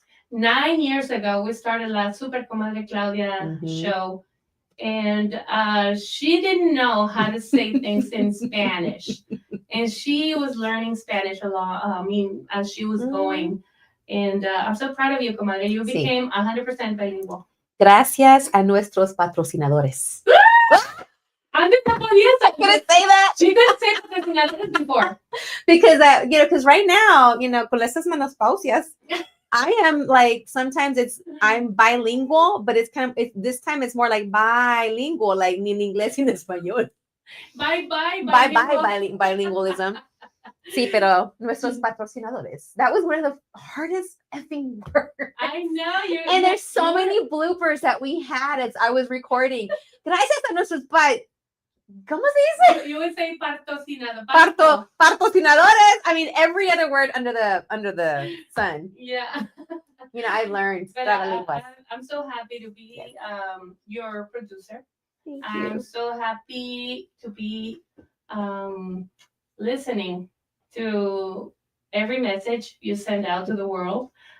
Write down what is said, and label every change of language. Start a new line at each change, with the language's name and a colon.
English: 9 years ago, we started La Super Comadre Claudia Mhm. show. And she didn't know how to say things in Spanish. And she was learning Spanish a lot, as she was going. And I'm so proud of you, comadre. You
Spanish: Sí.
English: became 100% bilingual.
Spanish: Gracias a nuestros patrocinadores. Antes no podías.
English: Couldn't say that She couldn't say patrocinadores before. because because right now,
Spanish: con estas menopausias,
English: I am like sometimes I'm bilingual, but it's this time it's more like bilingual, like
Spanish: ni en inglés ni en español.
English: Bye. Bilingualism.
Spanish: Sí, pero nuestros patrocinadores.
English: That was one of the hardest effing words. I know you. And there's so many bloopers that we had as I was recording.
Spanish: Gracias a nuestros ¿cómo se dice?
English: You would say patrocinado.
Spanish: Patrocinadores.
English: I mean, every other word under the sun. Yeah. I've learned. But
Spanish: Trabalenguas.
English: I'm so happy to be your producer. Thank I'm you. so happy to be listening to every message you send out to the world.